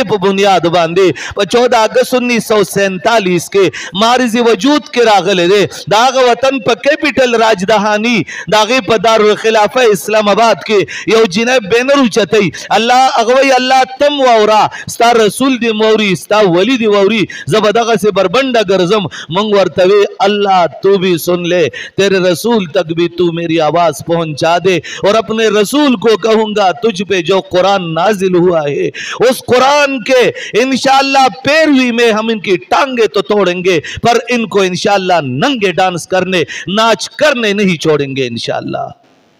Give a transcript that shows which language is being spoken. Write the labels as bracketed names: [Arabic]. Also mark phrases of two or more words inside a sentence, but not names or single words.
[Pashto] په بنیاد باندې په 14 اگست 1947 کې مارز وجود کې راغلی دی د هغه وطن په کیپټل راجدهاني د هغې په دارالخلافه اسلام آباد کې یو جنۍ بینر اوچتوي الله هغه وایي الله تم واوره ستا رسول دې واوري ستا ولی دې واوري زه به دغسې بربنډه ګرځم موږ ورته وی [Urdu] الله تو بھی سن لے تیرے رسول تک بھی تو میری آواز پہنچا دے، اور اپنے رسول کو کہوں گا تجھ پہ جو قرآن نازل ہوا ہے اس قرآن کے انشاءاللہ پیروی میں ہم ان کی ٹانگیں تو توڑیں گے، پر ان کو انشاءاللہ ننگے ڈانس کرنے، ناچ کرنے نہیں چھوڑیں گے انشاءاللہ۔